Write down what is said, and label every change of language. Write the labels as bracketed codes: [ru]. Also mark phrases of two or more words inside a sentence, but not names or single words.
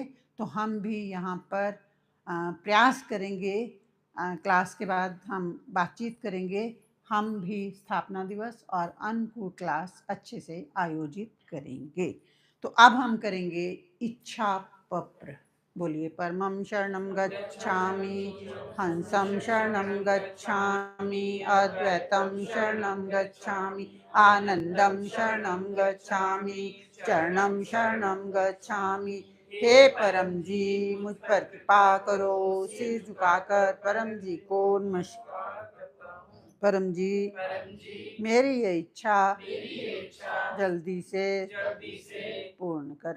[hi] तो हम भी यहाँ पर प्रयास करेंगे, क्लास के बाद हम बातचीत करेंगे, हम भी स्थापना दिवस और अन्नकूट क्लास अच्छे से आयोजित करेंगे। तो अब हम करेंगे इच्छा पत्र। बोलिए, [sa] परमं शरणं गच्छामि, हंसं शरणं गच्छामि, अद्वैतं शरणं गच्छामि, आनंदं शरणं गच्छामि, चरणं शरणं गच्छामि। [hi] हे परम जी, मुझ पर कृपा करो। सिर झुकाकर परम जी को नमस्कार। परम जी, मेरी ये इच्छा जल्दी से पूर्ण करें।